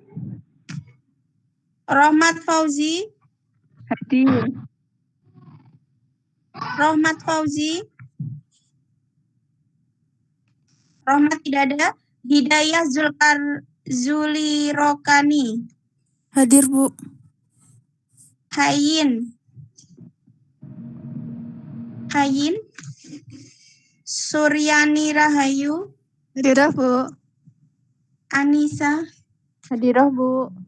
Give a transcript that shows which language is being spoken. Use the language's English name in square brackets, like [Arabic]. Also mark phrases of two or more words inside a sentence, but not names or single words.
[Indonesian] Rohmat Fauzi. Hadir. Rohmat Fauzi. Rohmat tidak ada. Hidayah Zulirokani. Hadir, Bu. Hayin. Hayin. Suryani Rahayu. Hadirah, Bu. Anissa. Hadirah, Bu.